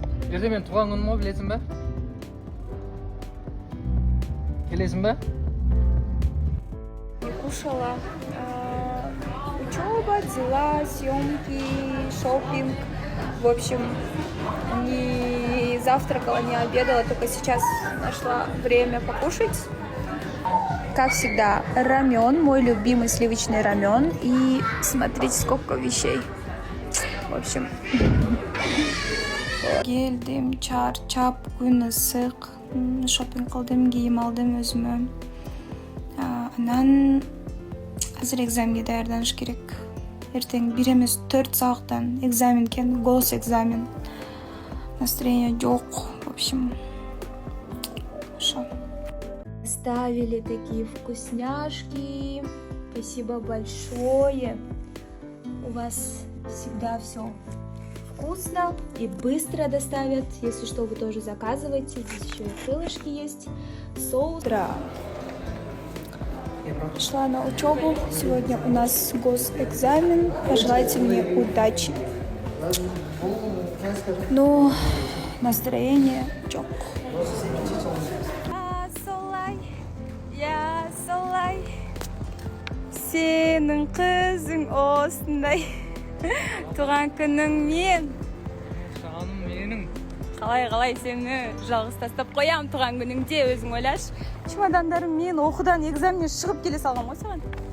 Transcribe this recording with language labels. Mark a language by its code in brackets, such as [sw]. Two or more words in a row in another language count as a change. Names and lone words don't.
[kk] ертең мен туған күнім ғой, білесің бе? Келесің бе? [ru] Не кушала. Учеба, дела, съемки, шопинг. В общем, не завтракала, не обедала, только сейчас нашла время покушать. Как всегда, рамен, мой любимый сливочный рамен. И смотрите, сколько вещей. В общем, [ky] келдим, чарчап, күн ысык, шопинг кылдым, кийим алдым өзүмө. Анан азыр экзаменге даярданыш керек. Эртең 1 эмес 4 сабактан экзамен экен, голос экзамен. Настроение жок, [ru] в общем. Хорошо. Оставили такие вкусняшки. Спасибо большое. У вас всегда все вкусно и быстро доставят. Если что, вы тоже заказывайте. Здесь еще и крылышки есть. Соус. Шла на учебу. Сегодня у нас госэкзамен. Пожелайте мне удачи. Ну, настроение чок. [kk] Я солай. Сенің қызың осындай. Туған күнің мен. Жаным менің. Қалай сені жалғыз тастап қоям туған күніңде, өзің ойлаш. Чемодандарым мен оқудан экзаменнен шығып келе салғам ғой саған.